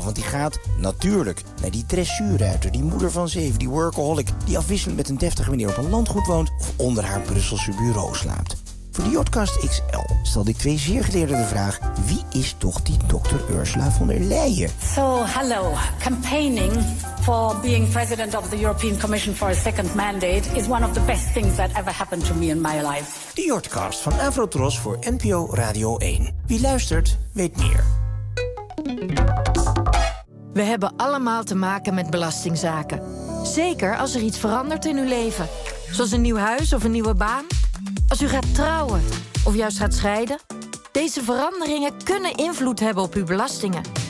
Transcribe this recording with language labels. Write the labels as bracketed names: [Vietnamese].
[Dutch] Want die gaat natuurlijk naar die dressuurruiter, die moeder van zeven, die workaholic, die afwisselend met een deftige meneer op een landgoed woont of onder haar Brusselse bureau slaapt. Voor de Jotcast XL stelde ik twee zeer geleerden de vraag: wie is toch die dokter Ursula von der Leyen? [English] So, hello. Campaigning for being president of the European Commission for a second mandate is one of the best things that ever happened to me in my life. [Dutch] De Jotcast van Avrotros voor NPO Radio 1. Wie luistert, weet meer. We hebben allemaal te maken met belastingzaken. Zeker als er iets verandert in uw leven. Zoals een nieuw huis of een nieuwe baan. Als u gaat trouwen of juist gaat scheiden, deze veranderingen kunnen invloed hebben op uw belastingen.